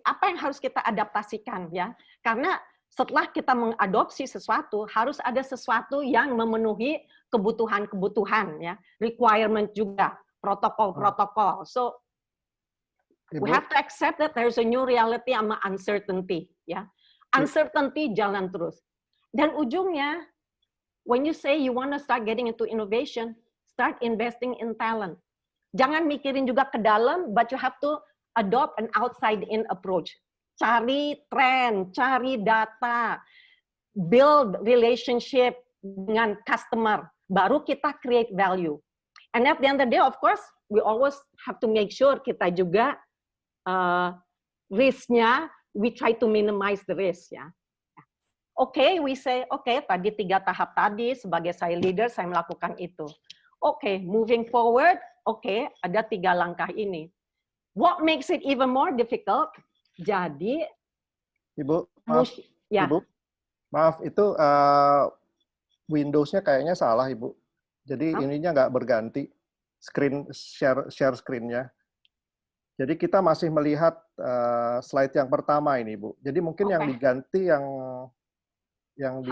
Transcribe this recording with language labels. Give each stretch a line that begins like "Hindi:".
Indonesian: Apa yang harus kita adaptasikan? Ya? Karena setelah kita mengadopsi sesuatu, harus ada sesuatu yang memenuhi kebutuhan-kebutuhan, ya, requirement juga, protokol-protokol.
English: So we have to accept that there's a new reality sama uncertainty, ya.
Indonesian: Uncertainty jalan terus. Dan ujungnya,
English: when you say you want to start getting into innovation, start investing in talent.
Indonesian: Jangan mikirin juga ke dalam,
English: but you have to adopt an outside-in approach.
Indonesian: Cari tren, cari data,
English: build relationship
Indonesian: dengan customer, baru kita create value.
English: And at the end of the day, of course, we always have to make sure
Indonesian: kita juga risk-nya,
English: we try to minimize the risk, ya.
Indonesian: Oke,
English: we say,
Indonesian: oke, tadi 3 tahap tadi, sebagai saya leader, saya melakukan itu. Oke, moving forward, oke, ada 3 langkah ini.
English: What makes it even more difficult?
Indonesian: Jadi, Ibu, maaf, ya. Ibu, maaf, itu Windows-nya kayaknya salah, Ibu. Jadi ininya nggak berganti, share screen-nya. Jadi kita masih melihat slide yang pertama ini, Bu. Jadi mungkin yang diganti yang di...